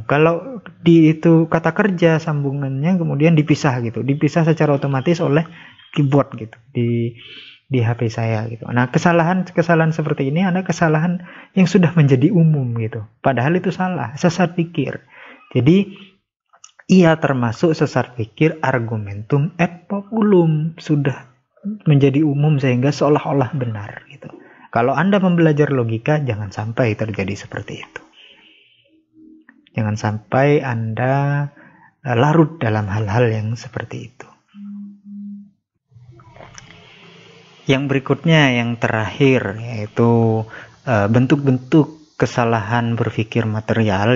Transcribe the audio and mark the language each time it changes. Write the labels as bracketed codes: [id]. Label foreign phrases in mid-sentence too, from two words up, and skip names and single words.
[id] Kalau di itu kata kerja sambungannya kemudian dipisah gitu. Dipisah secara otomatis oleh keyboard gitu di HP saya gitu. Nah, kesalahan seperti ini ada kesalahan yang sudah menjadi umum gitu. Padahal itu salah, sesat pikir. Jadi ia termasuk sesat pikir [la] argumentum et populum, [id] sudah menjadi umum sehingga seolah-olah benar gitu. Kalau Anda mempelajari logika, jangan sampai terjadi seperti itu. Jangan sampai Anda larut dalam hal-hal yang seperti itu. Yang berikutnya, yang terakhir, yaitu bentuk-bentuk kesalahan berpikir material.